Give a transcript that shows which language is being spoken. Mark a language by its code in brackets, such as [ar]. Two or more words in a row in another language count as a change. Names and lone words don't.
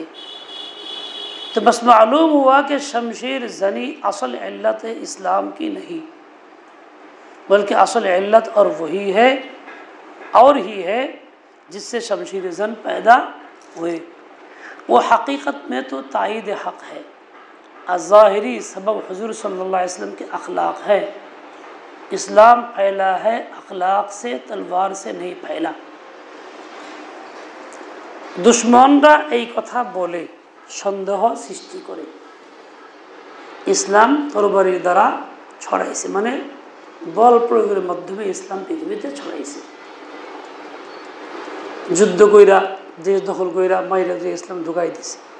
[ur] تو بس معلوم ہوا کہ شمشیر زنی اصل علت اسلام کی نہیں، بلکہ اصل علت اور وہی ہے اور ہی ہے جس سے شمشیر زن پیدا ہوئے، وہ حقیقت میں تو تائید حق ہے، الظاہری سبب حضور صلی اللہ علیہ وسلم کے اخلاق ہے۔ اسلام پھیلا ہے اخلاق سے، تلوار سے نہیں پھیلا۔ [bn] দুশ্মনরা এই কথা বলে সন্দেহ সৃষ্টি করে ইসলাম তরবারির দ্বারা ছড়াইছে, মানে বল প্রয়োগের মাধ্যমে ইসলাম পৃথিবীতে ছড়াইছে। যুদ্ধ কইরা, দেশ দখল কইরা, মাইরা যে ইসলাম ঢুকাই দিছে।